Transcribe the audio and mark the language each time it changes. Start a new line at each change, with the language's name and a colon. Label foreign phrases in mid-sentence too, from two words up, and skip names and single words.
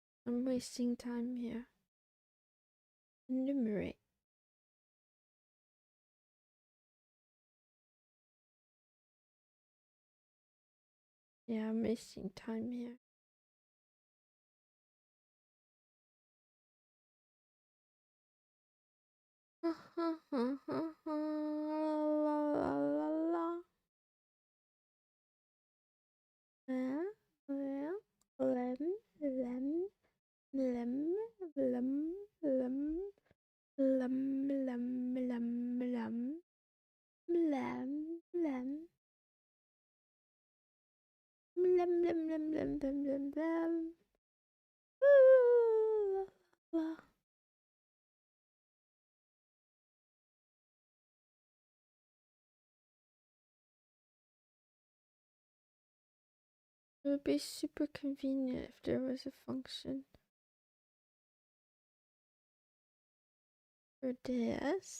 English: I'm wasting time here. Enumerate. Yeah, I'm wasting time here. La la la la. Lem, lem, lem, lem, lem, lem, lem, lem, lem, lem, lem. Lem, lem, lem, lem, lem, lem, lem. Ooh, la, la. It would be super convenient if there was a function for this.